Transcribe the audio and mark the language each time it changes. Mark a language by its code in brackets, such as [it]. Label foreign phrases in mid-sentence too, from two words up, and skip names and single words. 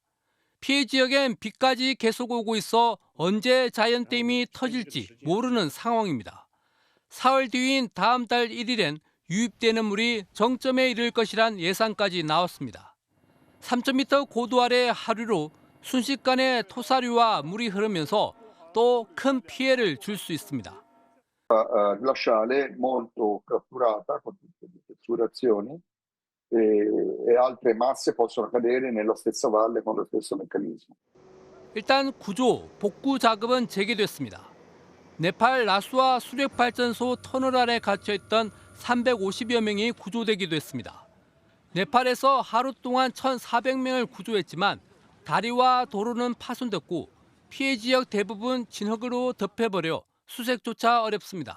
[ko] 피해 지역엔 비까지 계속 오고 있어 언제 자연댐이 터질지 모르는 상황입니다. 사흘 뒤인 다음 달 1일엔 유입되는 물이 정점에 이를 것이란 예상까지 나왔습니다. 3,000m 고도 아래 하류로 순식간에 토사류와 물이 흐르면서 또 큰 피해를 줄 수 있습니다. [it] glaciale molto catturata con tutte le strutturazioni e altre masse possono cadere nella stessa valle con lo stesso meccanismo. [ko] 일단 구조, 복구 작업은 재개됐습니다. 네팔 라수아 수력발전소 터널 안에 갇혀있던 350여 명이 구조되기도 했습니다. 네팔에서 하루 동안 1,400명을 구조했지만 다리와 도로는 파손됐고 피해 지역 대부분 진흙으로 덮여버려 수색조차 어렵습니다.